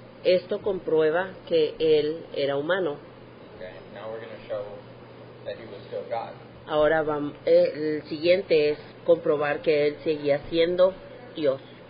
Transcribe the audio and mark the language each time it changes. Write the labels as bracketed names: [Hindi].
[Spanish] esto comprueba que Él era humano. [English] Okay? Now we're going to show that he was still God. [Spanish] Ahora el siguiente es comprobar que Él seguía siendo Dios.